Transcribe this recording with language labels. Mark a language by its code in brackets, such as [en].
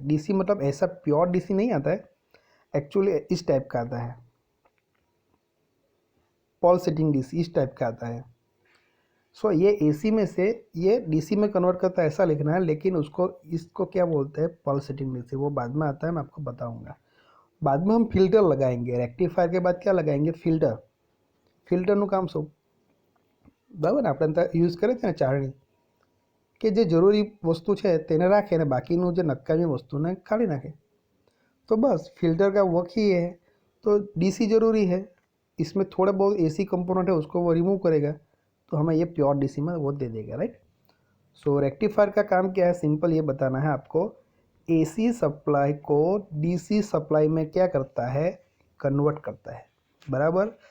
[hi] DC मतलब ऐसा pure DC नहीं आता है, एक्चुअली इस टाइप का आता है, पल्सेटिंग डीसी इस टाइप का आता है। सो ये एसी में से ये डीसी में कन्वर्ट करता है, ऐसा लिखना है। लेकिन उसको इसको क्या बोलते हैं, पल्सेटिंग डीसी, वो बाद में आता है, मैं आपको बताऊंगा। बाद में हम फिल्टर लगाएंगे, रेक्टिफायर के बाद क्या लगाएंगे, फिल्टर। [gu] ફિલ્ટરનું કામ શું, બરાબર ને, આપણે યુઝ કરે છે ને ચાળણી, કે જે જરૂરી વસ્તુ છે તેને રાખે ને બાકીનું જે નકામી વસ્તુને કાઢી નાખે। [hi] तो बस फिल्टर का वर्क ही है। तो डीसी ज़रूरी है, इसमें थोड़े बहुत एसी कंपोनेंट है उसको वो रिमूव करेगा, तो हमें ये प्योर डीसी में वो दे देगा, राइट। सो रेक्टिफायर का काम क्या है, सिंपल ये बताना है आपको, एसी सप्लाई को डीसी सप्लाई में क्या करता है, कन्वर्ट करता है, बराबर।